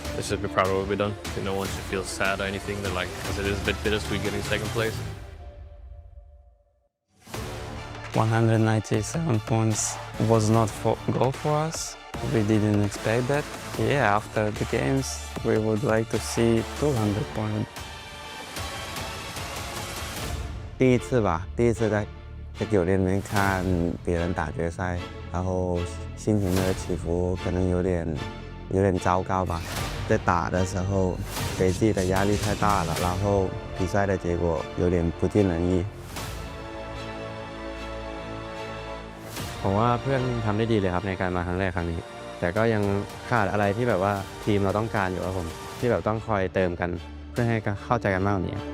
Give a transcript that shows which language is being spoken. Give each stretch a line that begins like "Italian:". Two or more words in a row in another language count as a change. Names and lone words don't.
English: Let's just be proud of what we've done. No one should feel sad or anything. Then like, because it is a bit bittersweet getting second place. 197 points was not goal for us. We didn't expect that. Yeah, after the games, we would like to see 200 points.
Chinese: 第一次在9年里面看别人打决赛，然后心情的起伏可能有点糟糕吧。在打的时候，给自己的压力太大了，然后比赛的结果有点不尽人意。
Thai: ผมว่าเพื่อนทำได้ดีเลยครับในการมาครั้งแรกครั้งนี้ แต่ก็ยังขาดอะไรที่แบบว่าทีมเราต้องการอยู่ครับผมที่แบบต้องคอยเติมกันเพื่อให้เข้าใจกันมากกว่านี้